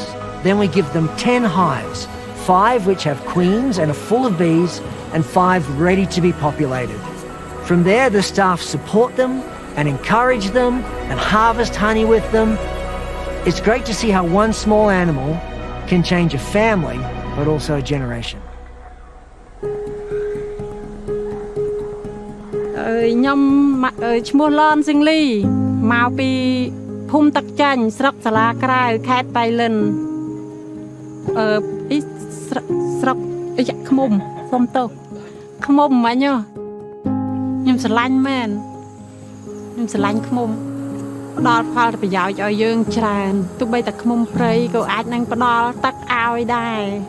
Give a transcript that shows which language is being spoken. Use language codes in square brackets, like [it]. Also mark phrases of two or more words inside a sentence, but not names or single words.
[en] Then we give them 10 hives, 5 which have queens and are full of bees, and 5 ready to be populated. From there, the staff support them and encourage them and harvest honey with them. It's great to see how one small animal can change a family, but also a generation. [km] ខ្ញុំឈ្មោះ Lorn Seangly មកពីភូមិទឹកចាញ់ស្រុកសាលាក្រៅខេត្តបៃលិនស្រុកឃ្មុំសុំទោសឃ្មុំមិញខ្ញុំស្រឡាញ់មែនខ្ញុំស្រឡាញ់ឃ្មុំផ្ដល់ផលប្រយោជន៍ឲ្យយើងច្រើនទោះបីតែឃ្មុំព្រៃក៏អាចនឹងផ្ដល់ទឹកឲ្យដែរ